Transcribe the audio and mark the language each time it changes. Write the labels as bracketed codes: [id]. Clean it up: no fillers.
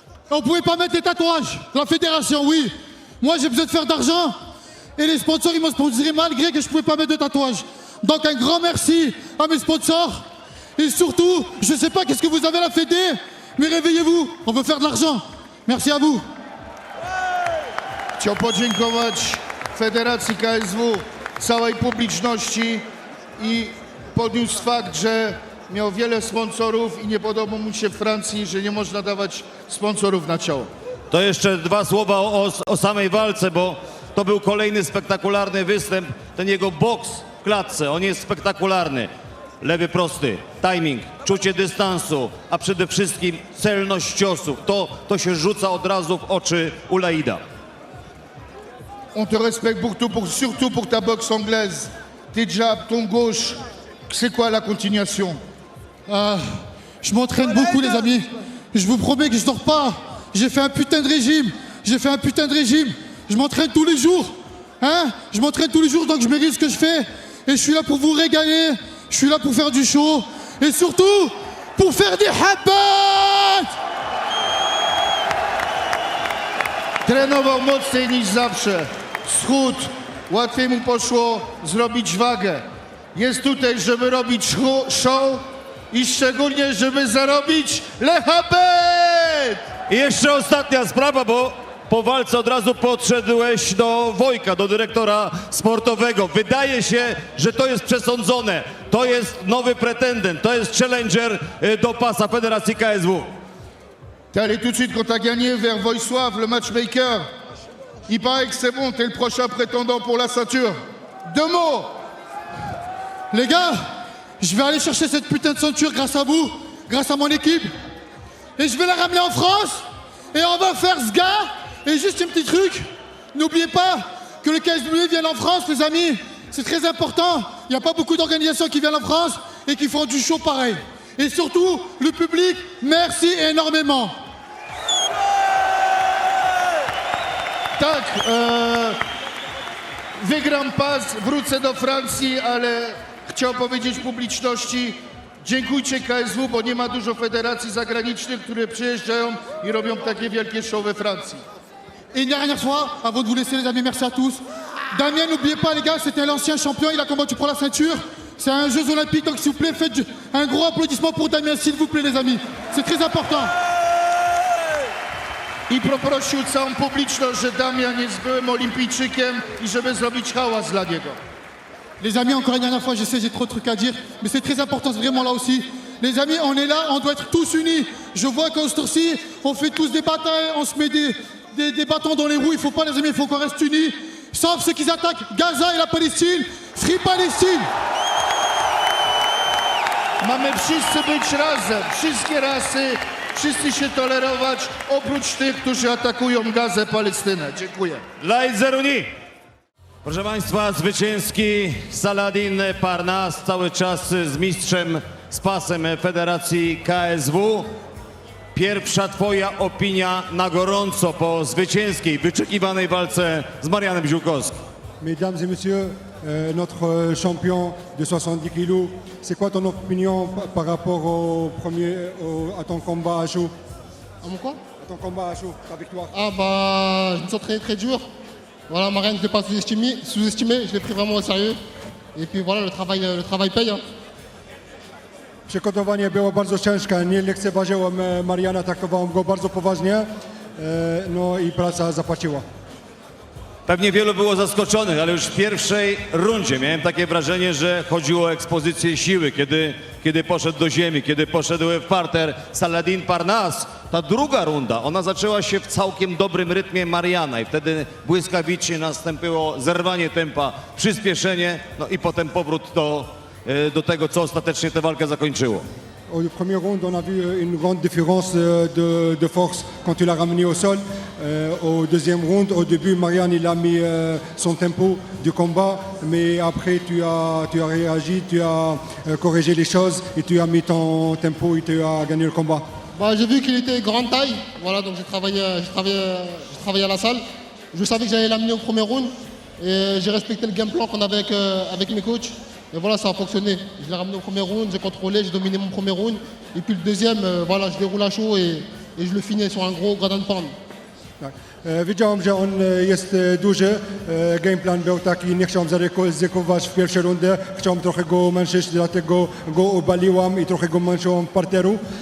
[fr] On ne pouvait pas mettre les tatouages. La fédération, oui. Moi, j'ai besoin de faire d'argent. Et les sponsors, ils m'ont sponsorisé malgré que je ne pouvais pas mettre de tatouages. Donc, un grand merci à mes sponsors. Et surtout, je ne sais pas qu'est-ce que vous avez à la fédé, mais réveillez-vous. On veut faire de l'argent. Merci à vous. [pl] Chciał podziękować Federacji KSW, całej publiczności i podniósł fakt, że miał wiele sponsorów i nie podoba mu się w Francji, że nie można dawać sponsorów na ciało. To jeszcze dwa słowa o samej walce, bo to był kolejny spektakularny występ. Ten jego boks w klatce, on jest spektakularny. Lewy prosty, timing, czucie dystansu, a przede wszystkim celność ciosów. To się rzuca od razu w oczy u Laida. [fr] On te respecte surtout pour ta boxe anglaise. Tes jabs, ton gauche. C'est quoi la continuation? Je m'entraîne beaucoup, les amis. Je vous promets que je dors pas. J'ai fait un putain de régime. Je m'entraîne tous les jours. Hein? Je m'entraîne tous les jours, donc je mérite ce que je fais. Et je suis là pour vous régaler. Je suis là pour faire du show. Et surtout, pour faire des habats. [pl] Trenował mocniej niż zawsze. Schód. Łatwiej mu poszło zrobić wagę. Jest tutaj, żeby robić show i szczególnie, żeby zarobić [fr] le habet! [pl] I jeszcze ostatnia sprawa, bo po walce od razu podszedłeś do Wojka, do dyrektora sportowego. Wydaje się, że to jest przesądzone. To jest nowy pretendent, to jest challenger do pasa Federacji KSW. [fr] T'es allé tout de suite quand t'as gagné vers Wojsław, le matchmaker. Il paraît que c'est bon, t'es le prochain prétendant pour la ceinture. 2 mots! Les gars, je vais aller chercher cette putain de ceinture grâce à vous, grâce à mon équipe. Et je vais la ramener en France. Et on va faire ce gars. Et juste un petit truc, n'oubliez pas que le KSW vient en France, les amis. C'est très important. Il n'y a pas beaucoup d'organisations qui viennent en France et qui font du show pareil. Et surtout, le public, merci énormément. [pl] Tak, wygram pas, wrócę do Francji, ale chciał powiedzieć publiczności, dziękujcie KSW, bo nie ma dużo federacji zagranicznych, które przyjeżdżają i robią takie wielkie show we Francji. [fr] Et une dernière fois, avant de vous laisser les amis, merci à tous. Damien, n'oubliez pas les gars, c'était l'ancien champion, il a combattu pour la ceinture. C'est un Jeux Olympiques, donc s'il vous plaît, faites un gros applaudissement pour Damien, s'il vous plaît les amis. C'est très important. [pl] I poprosił całą publiczność, że Damian jest byłym olimpijczykiem i żeby zrobić hałas dla niego. [fr] Les amis, encore une dernière fois, je sais, j'ai trop de trucs à dire, mais c'est très important vraiment là aussi. Les amis, on est là, on doit être tous unis. Je vois qu'en ce tour-ci, on fait tous des batailles, on se met des bâtons dans les roues. Il faut pas, les amis, il faut qu'on reste unis. Sauf ceux qui attaquent Gaza et la Palestine. [en] Free Palestine! [pl] Mamy wszyscy być razem, wszystkie rasy, wszyscy się tolerować, oprócz tych, którzy atakują Gazę, Palestynę. Dziękuję. Dla Zeruni. Proszę Państwa, zwycięski Saladin Parnas, cały czas z mistrzem, z pasem Federacji KSW. Pierwsza Twoja opinia na gorąco po zwycięskiej, wyczekiwanej walce z Marianem Ziółkowskim. [fr] Mesdames et messieurs, notre champion de 70 kilos, c'est quoi ton opinion par rapport à ton combat à chaud? À mon quoi? À ton combat à chaud, ta victoire. Ah bah, je me sens très très dur. Voilà, Marianne, je ne l'ai pas sous-estimé, je l'ai pris vraiment au sérieux. Et puis voilà, le travail paye. Hein. [pl] Przygotowanie było bardzo ciężkie, nie lekceważyłem Mariana, traktowałem go bardzo poważnie, no i praca zapłaciła. Pewnie wielu było zaskoczonych, ale już w pierwszej rundzie miałem takie wrażenie, że chodziło o ekspozycję siły, kiedy poszedł do ziemi, kiedy poszedł w parter Saladin Parnas. Ta druga runda, ona zaczęła się w całkiem dobrym rytmie Mariana i wtedy błyskawicznie nastąpiło zerwanie tempa, przyspieszenie, no i potem powrót do tego, co ostatecznie tę walkę zakończyło. [fr] Au premier round, on a vu une grande différence de force quand tu l'as ramené au sol. Au deuxième round, au début, Marianne il a mis son tempo du combat, mais après tu as réagi, tu as corrigé les choses et tu as mis ton tempo et tu as gagné le combat. Bah, j'ai vu qu'il était grande taille, voilà, donc j'ai travaillé à la salle. Je savais que j'allais l'amener au premier round et j'ai respecté le game plan qu'on avait avec mes coachs. Et voilà, ça a fonctionné. Je l'ai ramené au premier round, j'ai contrôlé, j'ai dominé mon premier round. Et puis le deuxième, voilà, je déroule à chaud et je le finis sur un gros ground and pound. [pl] Tak. Wiedziałem, że on jest duży. Game plan był taki, nie chciałem zaryzykować w pierwszej rundzie. Chciałem trochę go męczyć, dlatego go obaliłem i trochę go męczyłem w parteru.